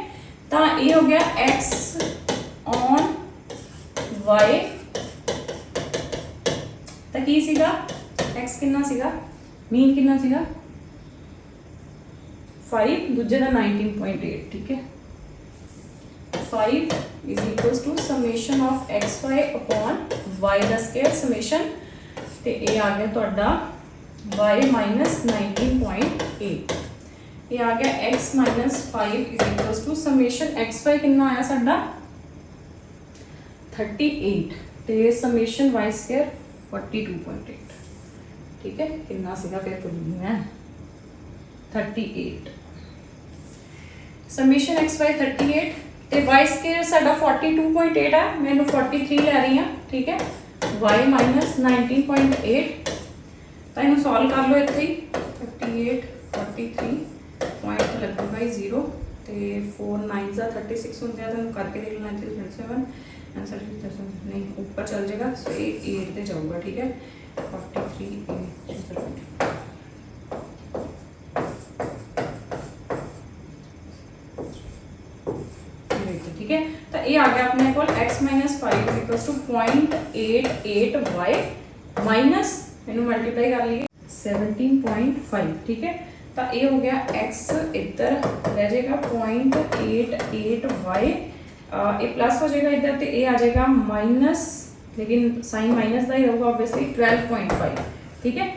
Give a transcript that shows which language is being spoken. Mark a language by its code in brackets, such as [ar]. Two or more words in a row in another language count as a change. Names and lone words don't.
[pa] ਤਾਂ ਇਹ ਹੋ ਗਿਆ x ਔਨ y, ਤਾਂ ਕੀ ਸੀਗਾ x ਕਿੰਨਾ ਸੀਗਾ, ਮੀਨ ਕਿੰਨਾ ਸੀਗਾ 5, ਦੂਜੇ ਦਾ 19.8, ਠੀਕ ਹੈ। [en] 5 is equals to summation of xy upon y [pa] ਦਾ ਸਕੁਅਰ summation ਤੇ ਇਹ ਆ ਗਿਆ ਤੁਹਾਡਾ [en] y minus 19.8, [pa] ਇਹ ਆ ਗਿਆ [en] x minus 5 is equals to summation xy [pa] ਕਿੰਨਾ ਆਇਆ ਸਾਡਾ 38 ਤੇ [en] summation y [pa] ਸਕੁਅਰ 42.8, ਠੀਕ ਹੈ। ਕਿੰਨਾ ਸੀਗਾ ਫਿਰ ਭੁੱਲ ਮੈਂ 38, [en] summation xy [pa] 38 ਤੇ y ਸਕੁਅਰ ਸਾਡਾ 42.8 ਹੈ, ਮੈਨੂੰ 43 ਲੈ ਰਹੀ ਹਾਂ, ਠੀਕ ਹੈ। [en] y minus 19.8 [pa] ਤਾਂ ਇਹਨੂੰ ਸੋਲਵ ਕਰ ਲਓ ਇੱਥੇ ਹੀ 38 43 ਪੁਆਇੰਟ ਲੱਗੂਗਾ 0 ਤੇ 4 9 ਦਾ 36 ਹੁੰਦੇ ਆ, ਤੁਹਾਨੂੰ ਕਰਕੇ ਦੇਖ ਲੈਣਾ ਇੱਥੇ 27 ਆਨਸਰ ਨਹੀਂ ਉੱਪਰ ਚੱਲ ਜਾਏਗਾ। ਸੋ ਇਹ 8 ਤੇ ਜਾਊਗਾ, ਠੀਕ ਹੈ। 43 ठीक है। [hi] तो ये आ गया अपने को [en] x minus 5 is equals to 0.88y [hi] माइनस इन्हें मल्टीप्लाई कर लिए 17.5, ठीक है। तो ये हो गया x इधर रह जाएगा 0.88y, ये प्लस हो जाएगा इधर, तो ये आ जाएगा माइनस, लेकिन साइन माइनस का ही होगा ऑब्वियसली 12.5, ठीक है।